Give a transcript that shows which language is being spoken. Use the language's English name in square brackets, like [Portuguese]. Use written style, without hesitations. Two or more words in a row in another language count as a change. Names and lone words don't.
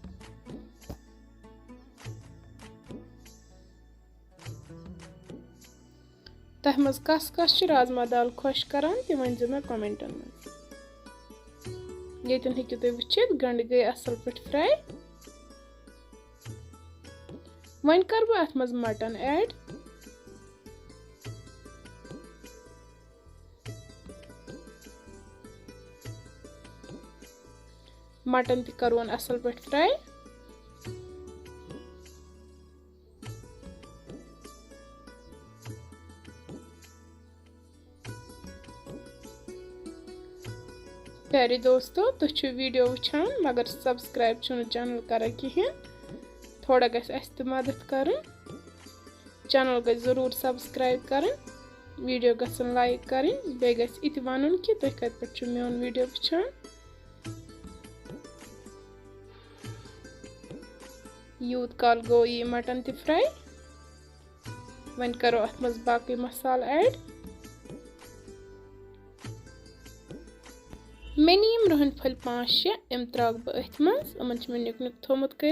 [Kashmiri] तह मज कस कस राजमा दाल खुश करान तह वन मे कमेंटन मज। यतन हेकु तुम वुचित गंड गई असल पे फ्राई। वन कर बह अथ मज मटन ऐड। मटन तह करवन असल पे फ्राई। [Hindi] प्यारे दोस्तों [Kashmiri] तुम वीडियो वुचान मगर [English] subscribe channel [Kashmiri] कर कहें। थोड़ा गि मदद कर चैनल ग जरूर सब्सक्राइब कर, वीडियो गसन लाइक कर, बे इत वन कि तुम कत पे मोन वीडियो वुचान। यूत काल गो ये मटन तह फ्राई। वन करो अथ मज बाकी मसाला ऐड। मे नीम रुहन फल 5-6 यम त्रक बह अथ मज यमन मे निक निक थोमुत कर।